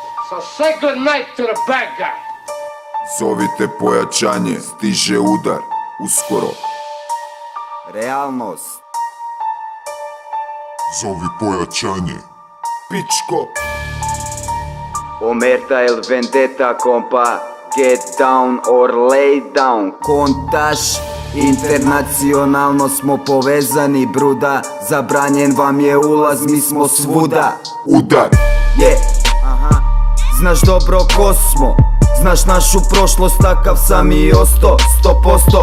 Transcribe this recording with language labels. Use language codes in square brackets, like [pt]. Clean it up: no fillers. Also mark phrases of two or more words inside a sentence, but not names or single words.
[en] So say good night to the bad guy. [sr] Zovite pojačanje, stiže udar, uskoro. Realnost. Zovi pojačanje. Pičko. [it] Omerta il vendetta kompa. [en] Get down or lay down. [sr] Kontaš. Internacionalno smo povezani, bruda. Zabranjen vam je ulaz, mi smo svuda. Udar. Znaš dobro ko smo, znaš našu prošlost, takav sam i osto, 100%.